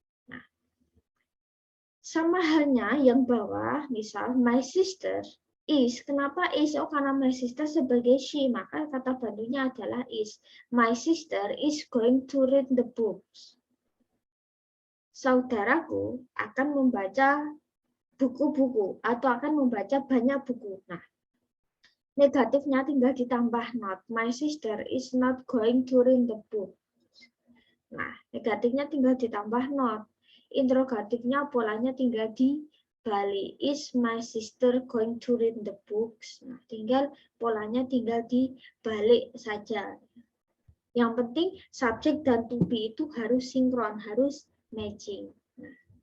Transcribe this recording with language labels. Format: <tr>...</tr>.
<id>Nah, sama halnya yang bawah, misal</id> <en>my sister is.</en> <id>Kenapa is? Oh, karena my sister sebagai she. Maka kata bantunya adalah is.</id> <en>My sister is going to read the books.</en> <id>Saudaraku akan membaca buku-buku atau akan membaca banyak buku. Nah, negatifnya tinggal ditambah not.</id> <en>My sister is not going to read the book.</en> <id>Nah, negatifnya tinggal ditambah not. Interrogatifnya polanya tinggal dibalik.</id> <en>Is my sister going to read the books?</en> <id>Nah, tinggal polanya tinggal dibalik saja. Yang penting subjek dan to be itu harus sinkron, harus matching. Nah.</id>